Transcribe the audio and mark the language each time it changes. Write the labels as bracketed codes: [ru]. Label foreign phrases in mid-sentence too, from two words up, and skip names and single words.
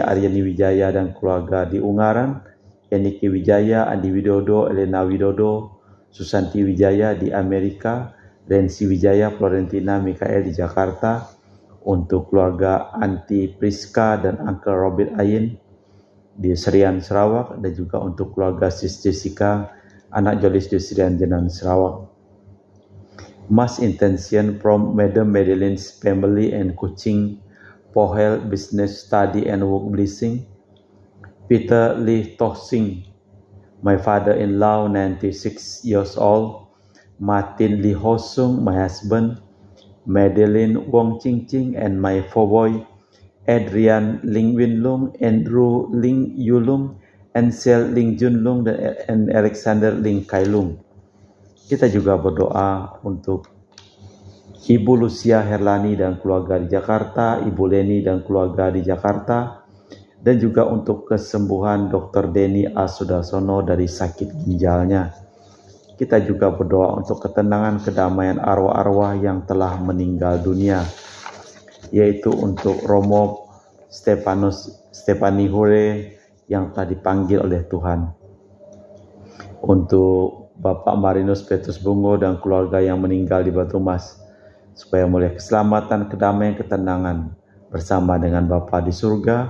[id] Aryani Wijaya dan keluarga di Ungaran, Eniki Wijaya, Andi Widodo, Elena Widodo, Susanti Wijaya di Amerika, Rensi Wijaya, Florentina Mikael di Jakarta, untuk keluarga Anti Priska dan Uncle Robert Ayin di Serian Sarawak, dan juga untuk keluarga Sis Jessica, anak Jolis di Serian Jenan Sarawak. [en] Mass intention from Madam Madeline's family and Kuching for health, business, study and work blessing. Peter Lee Toh Sing, my father-in-law, 96 years old. Martin Lee Ho Sung, my husband. Madeline Wong Ching Ching and my four boy, Adrian Ling Win Lung, Andrew Ling Yu Lung, Ansel Ling Jun Lung, dan Alexander Ling Kai Lung. [id] Kita juga berdoa untuk Ibu Lucia Herlani dan keluarga di Jakarta, Ibu Leni dan keluarga di Jakarta, dan juga untuk kesembuhan Dr. Denny A. Sudarsono dari sakit ginjalnya. Kita juga berdoa untuk ketenangan kedamaian arwah-arwah yang telah meninggal dunia, yaitu untuk Romo Stefani Hure yang telah dipanggil oleh Tuhan, untuk Bapak Marinus Petrus Bungo dan keluarga yang meninggal di Batu Mas, supaya mulai keselamatan, kedamaian, ketenangan bersama dengan Bapa di surga.